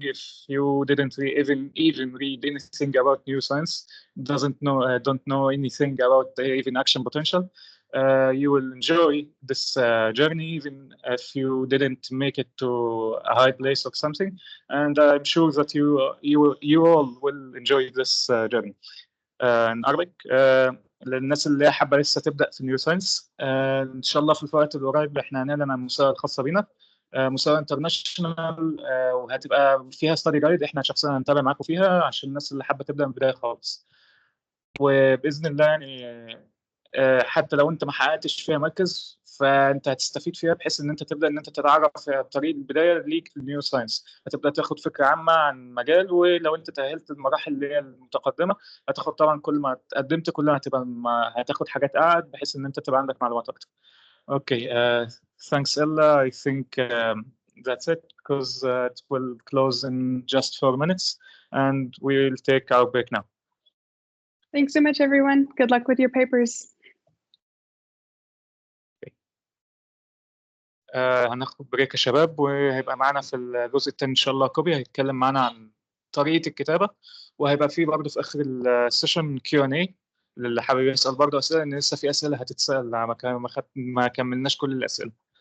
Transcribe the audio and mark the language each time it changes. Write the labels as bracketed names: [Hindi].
[English] If you didn't even read anything about neuroscience, don't know anything about even action potential, you will enjoy this journey even if you didn't make it to a high place or something. And I'm sure that you all will enjoy this journey. in Arabic. [Arabic] للناس اللي حابه لسه تبدا في النيو ساينس، ان شاء الله في الوقت القريب احنا هنعلن عن المسابقه الخاصه بينا، مسابقه انترناشونال، وهتبقى فيها ستادي جايد احنا شخصيا هنتابع معاكم فيها عشان الناس اللي حابه تبدا من البدايه خالص. وباذن الله يعني حتى لو انت ما حققتش فيها مركز فانت هتستفيد فيها بحيث ان انت تبدا ان انت تتعرف في طريق البدايه ليك في النيو ساينس، هتبدا تاخد فكره عامه عن المجال، ولو انت تاهلت المراحل اللي هي المتقدمه هتاخد طبعا كل ما قدمت كل ما هتاخد حاجات اعلى بحيث ان انت تبقى عندك معلومات اكتر. [English] Okay, thanks Ella. I think that's it because it will close in just 4 minutes and we'll take our break now. Thanks so much, everyone. Good luck with your papers. [Arabic] هناخد بريك يا شباب، وهيبقى معانا في الجزء الثاني ان شاء الله كوبي هيتكلم معانا عن طريقه الكتابه، وهيبقى فيه برضه في اخر السيشن Q&A للي حابب يسال برضه اسئله، لان لسه في اسئله هتتسال، ما كملناش كل الاسئله.